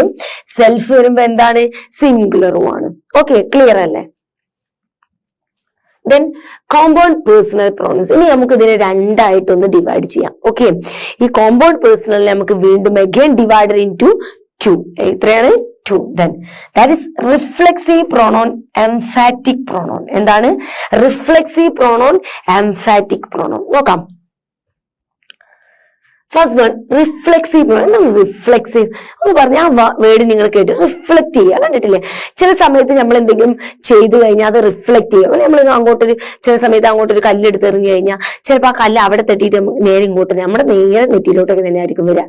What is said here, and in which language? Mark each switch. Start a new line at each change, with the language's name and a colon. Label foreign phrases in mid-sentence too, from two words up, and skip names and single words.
Malayalam: സെൽഫ് വരുമ്പോ എന്താണ്? സിംഗുലറുമാണ്.
English: okay, clear
Malayalam: അല്ലേ?
English: then compound personal pronouns.
Malayalam: ഇനി നമുക്ക് ഇതിനെ രണ്ടായിട്ടൊന്ന് ഡിവൈഡ് ചെയ്യാം. ഓക്കെ, ഈ
English: compound personal
Malayalam: നമുക്ക് വീണ്ടും
English: again divided into 2.
Malayalam: എത്രയാണ്? 2.
English: then that is reflexive pronoun, emphatic pronoun. എന്താണ്? reflexive pronoun, emphatic pronoun. നോക്കാം. first one reflexive pronoun.
Malayalam: എന്താണ് റിഫ്ലെക്സീവ് എന്ന് പറഞ്ഞാൽ? ആ വേർഡ് നിങ്ങൾ കേട്ട് റിഫ്ലക്ട് ചെയ്യുക. കണ്ടിട്ടില്ലേ? ചില സമയത്ത് നമ്മൾ എന്തെങ്കിലും ചെയ്തു കഴിഞ്ഞാൽ അത് റിഫ്ലക്ട് ചെയ്യും. നമ്മൾ ചില സമയത്ത് അങ്ങോട്ടൊരു കല്ലെടുത്ത് എറിഞ്ഞു കഴിഞ്ഞാൽ ചിലപ്പോൾ ആ കല്ല് അവിടെ തട്ടിയിട്ട് നേരെ ഇങ്ങോട്ട് നമ്മുടെ നേരെ നെറ്റിയിലോട്ടൊക്കെ തന്നെ ആയിരിക്കും വരിക.